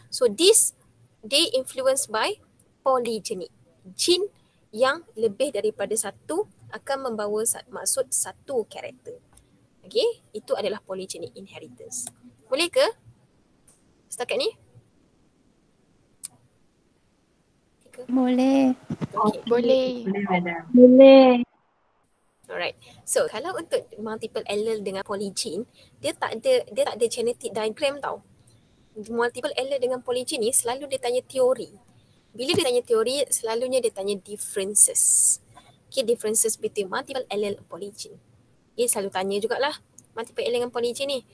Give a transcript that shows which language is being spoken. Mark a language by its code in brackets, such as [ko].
[en] So they influenced by polygenic. [ms] Gene yang lebih daripada satu akan membawa maksud satu karakter. Okay, itu adalah polygenic inheritance. Boleh ke? Setakat ni? Boleh. Okay. Boleh. Boleh. Alright. So kalau untuk multiple allele dengan polygen, dia tak ada genetic diagram tau. Multiple allele dengan polygen ni selalu dia tanya teori. Bila dia tanya teori, selalunya dia tanya differences. [en] Okay, differences between multiple allele and polygen. [ms] Dia selalu tanya jugalah multiple allele dengan polygen ni.